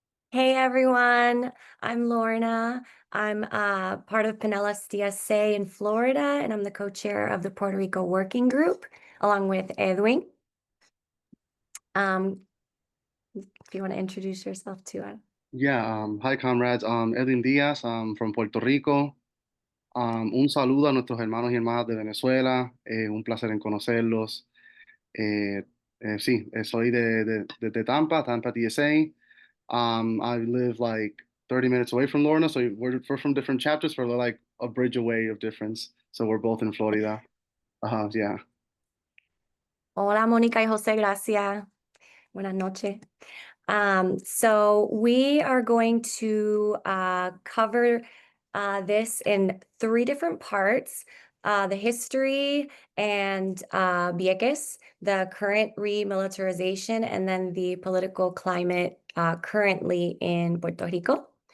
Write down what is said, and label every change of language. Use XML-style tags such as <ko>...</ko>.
<en>Hey everyone, I'm Lorna. I'm part of panelists DSA in Florida, and I'm the co-chair of the Puerto Rico Working Group, along with Edwin. If you want to introduce yourself too. Yeah, hi comrades. Edwin Diaz, from Puerto Rico.</en> <es>Un saludo a nuestros hermanos y hermanas de Venezuela. Un placer en conocerlos. Sí, soy de Tampa, DSA.</es> <en>I live like 30 minutes away from Lorna, so we're from different chapters, but we're like a bridge away of difference. So we're both in Florida. Yeah.</en> <es>Hola, Mónica y José, gracias. Buenas noches.</es> <en>So we are going to cover this in 3 different parts. The history and Vieques, the current remilitarization, and then the political climate currently in Puerto Rico.</en>